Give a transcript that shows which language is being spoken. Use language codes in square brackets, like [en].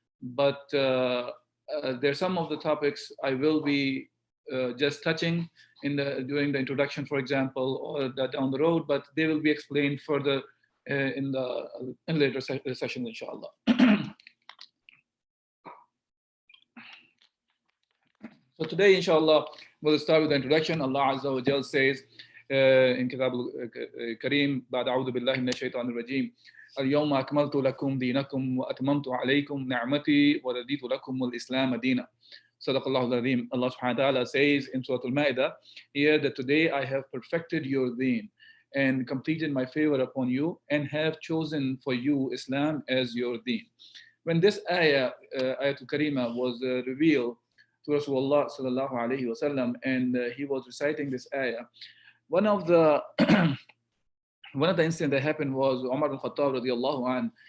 [en] But there are some of the topics I will be just touching during the introduction, for example, or down the road, but they will be explained further in later sessions, inshallah. So today, inshallah, we'll start with the introduction. Allah Azza wa Jal says in Kitab al-Kareem, [ar] بعد أعوذ بالله من الشيطان الرجيم اليوم أكملت لكم دينكم وأتممت عليكم نعمتي ورضيت لكم الإسلام دينا. Sadaqallahu al-Azim. [en] Allah subhanahu wa ta'ala says in Surah Al-Ma'idah here that today I have perfected your deen and completed my favor upon you and have chosen for you Islam as your deen. When this ayah, Ayatul Karima, was revealed to Rasulullah sallallahu alayhi wa sallam, and he was reciting this ayah, one of the incidents that happened was Umar al-Khattab radiyallahu anhu.